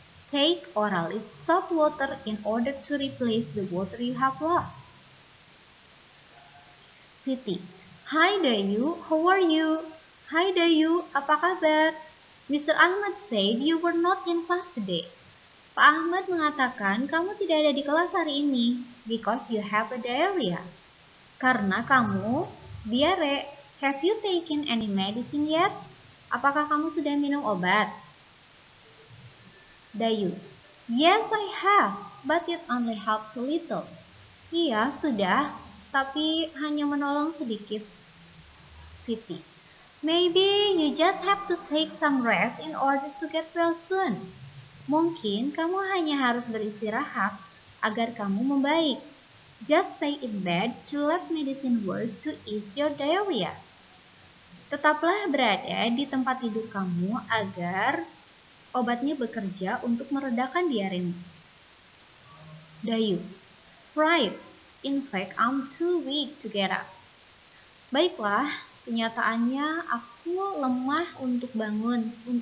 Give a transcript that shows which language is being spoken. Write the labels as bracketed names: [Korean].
[English] Take orally salt water in order to replace the water you have lost. Siti. Hi Dayu, how are you? Hi Dayu, [Indonesian] apa kabar? [English] Mr. Ahmad said you were not in class today. [Indonesian] Pak Ahmad mengatakan kamu tidak ada di kelas hari ini [English] because you have a diarrhea. [Indonesian] Karena kamu diare. [English] Have you taken any medicine yet? [Indonesian] Apakah kamu sudah minum obat? Dayu. [English] Yes, I have, but it only helps a little. [Indonesian] Iya, sudah, tapi hanya menolong sedikit. [English] Siti. Maybe you just have to take some rest in order to get well soon. [Indonesian] Mungkin kamu hanya harus beristirahat agar kamu membaik. [English] Just stay in bed to let medicine work to ease your diarrhea. [Indonesian] Tetaplah berada di tempat tidur kamu agar obatnya bekerja untuk meredakan diaremu. [English] Dayu. Right. In fact, I'm too weak to get up. [Indonesian] Baiklah, kenyataannya aku lemah untuk bangun.